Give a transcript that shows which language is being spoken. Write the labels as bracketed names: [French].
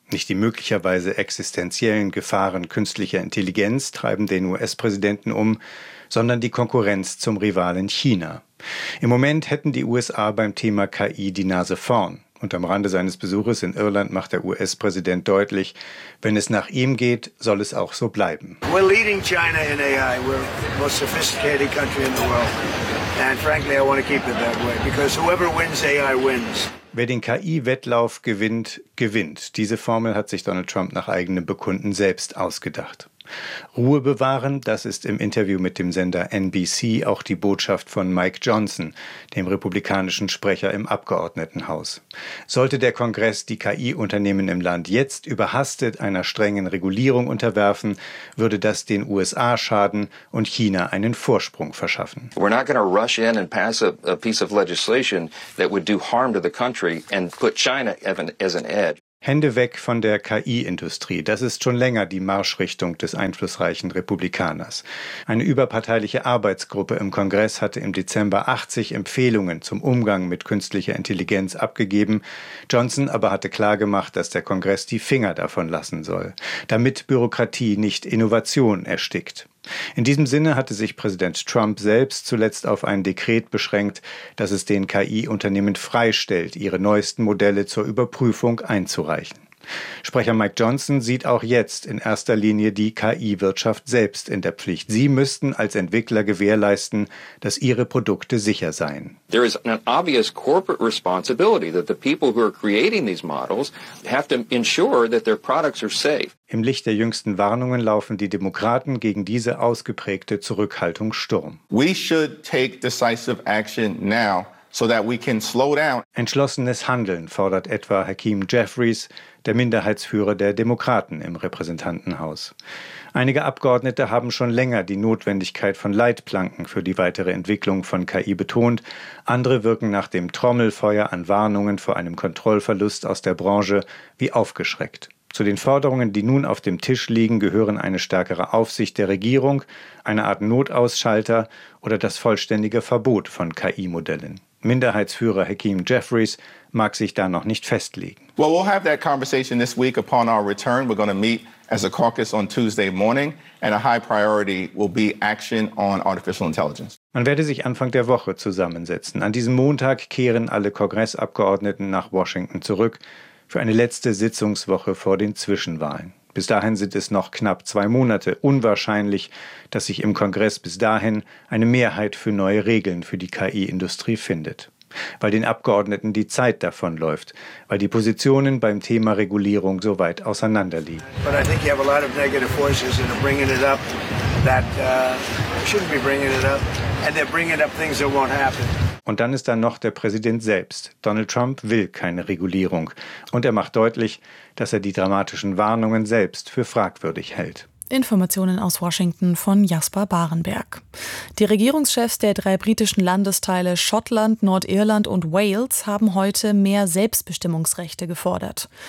[German] Nicht die möglicherweise existenziellen Gefahren künstlicher Intelligenz treiben den US-Präsidenten um, sondern die Konkurrenz zum Rivalen China. Im Moment hätten die USA beim Thema KI die Nase vorn. Und am Rande seines Besuches in Irland macht der US-Präsident deutlich, wenn es nach ihm geht, soll es auch so bleiben. [English] We're leading China in AI. We're the most sophisticated country in the world. And frankly, I want to keep it that way. Because whoever wins AI wins. [German] Wer den KI-Wettlauf gewinnt, gewinnt. Diese Formel hat sich Donald Trump nach eigenem Bekunden selbst ausgedacht. Ruhe bewahren, das ist im Interview mit dem Sender NBC auch die Botschaft von Mike Johnson, dem republikanischen Sprecher im Abgeordnetenhaus. Sollte der Kongress die KI-Unternehmen im Land jetzt überhastet einer strengen Regulierung unterwerfen, würde das den USA schaden und China einen Vorsprung verschaffen. [English] We're not going to rush in and pass a piece of legislation that would do harm to the country and put China as an edge. [German] Hände weg von der KI-Industrie. Das ist schon länger die Marschrichtung des einflussreichen Republikaners. Eine überparteiliche Arbeitsgruppe im Kongress hatte im Dezember 80 Empfehlungen zum Umgang mit künstlicher Intelligenz abgegeben. Johnson aber hatte klargemacht, dass der Kongress die Finger davon lassen soll, damit Bürokratie nicht Innovation erstickt. In diesem Sinne hatte sich Präsident Trump selbst zuletzt auf ein Dekret beschränkt, das es den KI-Unternehmen freistellt, ihre neuesten Modelle zur Überprüfung einzureichen. Sprecher Mike Johnson sieht auch jetzt in erster Linie die KI-Wirtschaft selbst in der Pflicht. Sie müssten als Entwickler gewährleisten, dass ihre Produkte sicher seien. [English] There is an obvious corporate responsibility that the people who are creating these models have to ensure that their products are safe. [German] Im Licht der jüngsten Warnungen laufen die Demokraten gegen diese ausgeprägte Zurückhaltung Sturm. [English] We should take decisive action now. So that we can slow down. [German] Entschlossenes Handeln fordert etwa Hakeem Jeffries, der Minderheitsführer der Demokraten im Repräsentantenhaus. Einige Abgeordnete haben schon länger die Notwendigkeit von Leitplanken für die weitere Entwicklung von KI betont. Andere wirken nach dem Trommelfeuer an Warnungen vor einem Kontrollverlust aus der Branche wie aufgeschreckt. Zu den Forderungen, die nun auf dem Tisch liegen, gehören eine stärkere Aufsicht der Regierung, eine Art Notausschalter oder das vollständige Verbot von KI-Modellen. Minderheitsführer Hakeem Jeffries mag sich da noch nicht festlegen. [English] Well, we'll have that conversation this week upon our return. We're going to meet as a caucus on Tuesday morning and a high priority will be action on artificial intelligence. [German] Man werde sich Anfang der Woche zusammensetzen. An diesem Montag kehren alle Kongressabgeordneten nach Washington zurück. Für eine letzte Sitzungswoche vor den Zwischenwahlen. Bis dahin sind es noch knapp 2 Monate. Unwahrscheinlich, dass sich im Kongress bis dahin eine Mehrheit für neue Regeln für die KI-Industrie findet. Weil den Abgeordneten die Zeit davonläuft, weil die Positionen beim Thema Regulierung so weit auseinanderliegen. [English] But I think you have a lot of negative forces in bringing it up that shouldn't be bringing it up. And they're bringing up things that won't happen. [German] Und dann ist da noch der Präsident selbst. Donald Trump will keine Regulierung. Und er macht deutlich, dass er die dramatischen Warnungen selbst für fragwürdig hält. Informationen aus Washington von Jasper Barenberg. Die Regierungschefs der 3 britischen Landesteile Schottland, Nordirland und Wales haben heute mehr Selbstbestimmungsrechte gefordert.